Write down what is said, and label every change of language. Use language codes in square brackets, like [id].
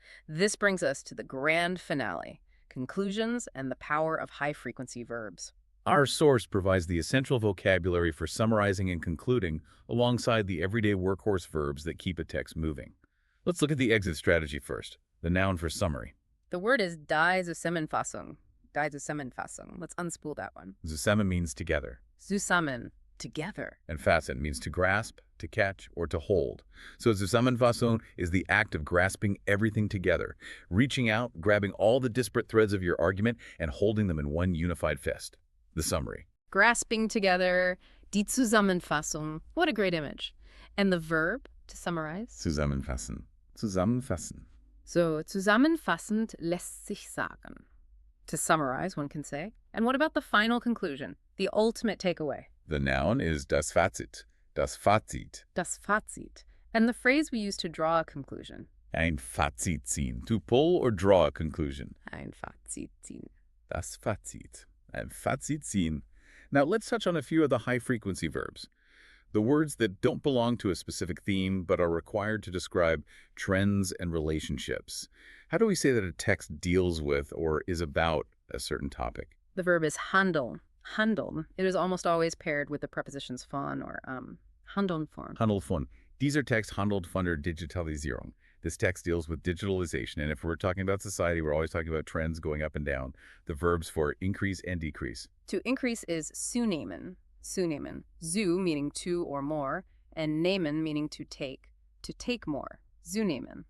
[en] This brings us to the grand finale, conclusions and the power of high-frequency verbs. Our source provides the essential vocabulary for summarizing and concluding, alongside the everyday workhorse verbs that keep a text moving. Let's look at the exit strategy first, the noun for summary. The word is die Zusammenfassung. Die Zusammenfassung. Let's unspool that one. Zusammen means together, Zusammen, together. and fassen means to grasp, to catch, or to hold. So Zusammenfassung is the act of grasping everything together, reaching out, grabbing all the disparate threads of your argument, and holding them in one unified fist. The summary. Grasping together, die Zusammenfassung. What a great image. And the verb, to summarize? [de] Zusammenfassen. Zusammenfassen. So, zusammenfassend lässt sich sagen. [en] To summarize, one can say. And what about the final conclusion, the ultimate takeaway? The noun is [de] das Fazit. Das Fazit. Das Fazit. [en] And the phrase we use to draw a conclusion. [de] Ein Fazit ziehen. [en] To pull or draw a conclusion. [de] Ein Fazit ziehen. Das Fazit. Ein Fazit ziehen. [en] Now let's touch on a few of the high-frequency verbs. The words that don't belong to a specific theme but are required to describe trends and relationships. How do we say that a text deals with or is about a certain topic? The verb is handeln. Handeln. It is almost always paired with the prepositions von or handeln form. [de] Handel von. Dieser Text handelt von der Digitalisierung. [en] This text deals with digitalization, and if we're talking about society, we're always talking about trends going up and down. The verbs for increase and decrease. To increase is zunehmen. Zunehmen. Zu meaning two or more, and nehmen meaning to take. To take more. Zunehmen.